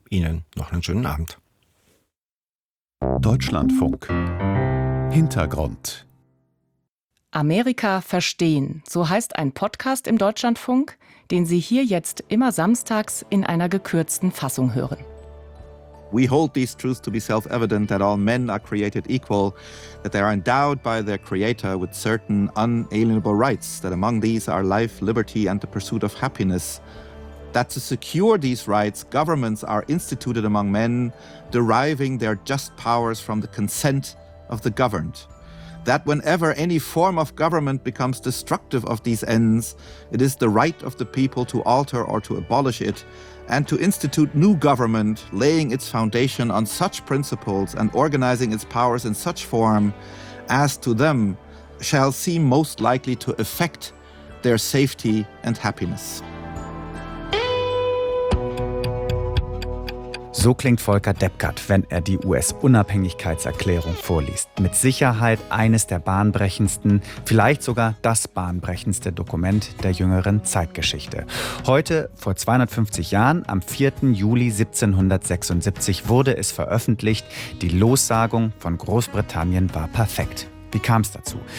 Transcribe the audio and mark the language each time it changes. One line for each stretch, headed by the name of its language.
German: Ihnen noch einen schönen Abend. Deutschlandfunk. Hintergrund. Amerika verstehen. So heißt ein Podcast im Deutschlandfunk, den Sie hier jetzt immer samstags in einer gekürzten Fassung hören.
English: We hold these truths to be self-evident, that all men are created equal, that they are endowed by their creator with certain unalienable rights, that among these are life, liberty and the pursuit of happiness, that to secure these rights, governments are instituted among men, deriving their just powers from the consent of the governed. that whenever any form of government becomes destructive of these ends, it is the right of the people to alter or to abolish it and to institute new government, laying its foundation on such principles and organizing its powers in such form as to them shall seem most likely to affect their safety and happiness.
German: So klingt Volker Deppgart, wenn er die US-Unabhängigkeitserklärung vorliest. Mit Sicherheit eines der bahnbrechendsten, vielleicht sogar das bahnbrechendste Dokument der jüngeren Zeitgeschichte. Heute, vor 250 Jahren, am 4. Juli 1776, wurde es veröffentlicht, die Lossagung von Großbritannien war perfekt. Wie kam es dazu?